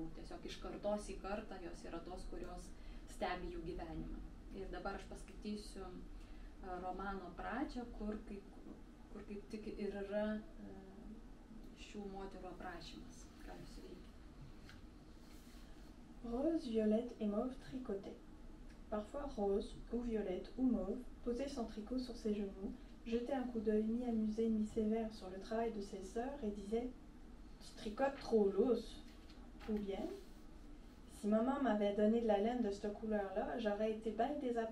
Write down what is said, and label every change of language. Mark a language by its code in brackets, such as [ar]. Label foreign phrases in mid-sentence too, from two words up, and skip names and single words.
[lt] Tiesiog iš kartos į kartą jos yra tos, kurios stebi jų gyvenimą. Ir dabar aš paskaitysiu romano pradžią, kur kaip tik ir yra šių moterų aprašymas, ką jūs veikia. [fr] Rose, Violette et Mauve tricotaient. Parfois Rose, ou Violette, ou Mauve posait son tricot sur ses genoux, jetait un coup d'œil mi-amusé, mi-sévère sur le travail de ses sœurs et disait « Tu tricotes trop lousse !» Ou bien « Si maman m'avait donné de la laine de cette couleur-là, j'aurais été bien désappointée.